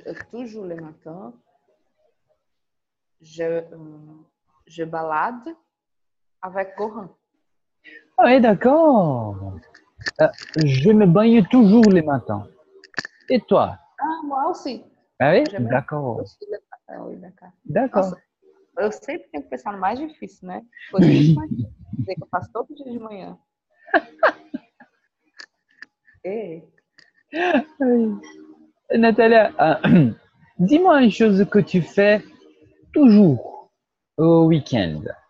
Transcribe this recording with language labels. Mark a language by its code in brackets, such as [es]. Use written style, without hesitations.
[fr] Toujours le matin, je balade avec Gohan. Oui, d'accord. Je me baigne toujours le matin. Et toi? Ah, moi aussi. Ah oui? Je me D'accord. aussi le matin, oui, d'accord. D'accord. [pt] Nossa, eu sempre tenho que pensar no mais difícil, né? Coisa muito [fr] Oui. [pt] mais difícil. Dizer que eu faço todo dia de manhã. [fr] Et Oui. Natalia, dis-moi une chose que tu fais toujours au week-end.